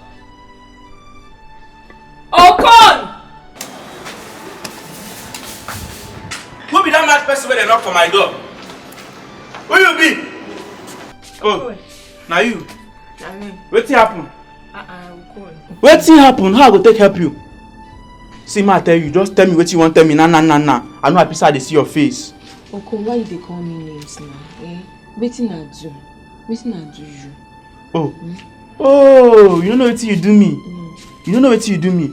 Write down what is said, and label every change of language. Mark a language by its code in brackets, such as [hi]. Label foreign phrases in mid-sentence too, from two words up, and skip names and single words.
[pcm] Okon! Who be that mad person when they knock for my door? Who you be? Oh, now you. Nanny. What's happen? Okon. What's happen? How I go take help you? See, ma, I tell you, just tell me what you want. Tell me, nah. I know happy side they see your face. Okon, why they call me names now? Wetin I do? Wetin I do you? Oh, you don't know what you do me. You don't know what you do me.